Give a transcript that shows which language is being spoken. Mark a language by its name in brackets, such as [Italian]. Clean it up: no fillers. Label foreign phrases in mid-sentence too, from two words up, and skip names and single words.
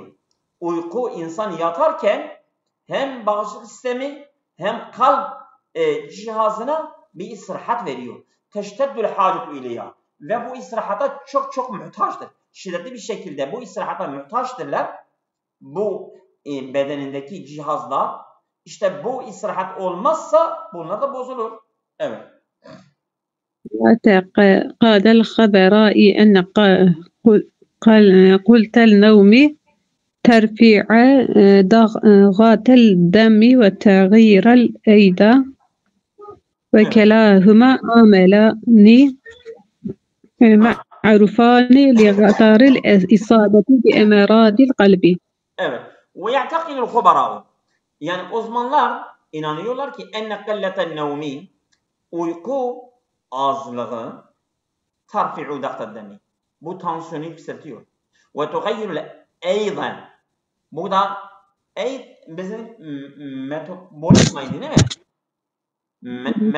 [Turkish] Uyku insan yatarken hem bağışıklık sistemi hem kalp cihazına bir istirahat veriyor. [Arabic] تشتد الحاجة إليها. [Turkish] Ve bu istirahata çok muhtaçtır. Şiddetli bir şekilde bu istirahata muhtaçtırlar. Bu bedenindeki cihazlar. İşte bu istirahat olmazsa bunlar da bozulur. Evet. [Arabic] قال الخبراء أن قلة النوم ترفيع ضغط الدم وتغيير الأيضا وكلاهما عاملان معروفان لخطر الإصابة بأمراض القلب. [Turkish] Evet. [Arabic] ويعتقد الخبراء [Turkish] yani uzmanlar inanıyorlar ki [Arabic] أن قلة النوم [Turkish] uyku azlığı [Arabic] ترفع ضغط الدم. [Turkish] Bu tansiyonu yükseltiyor. [Arabic] وتغير الأيض. [Turkish] Bu da bizim metabolizmayı değil mi?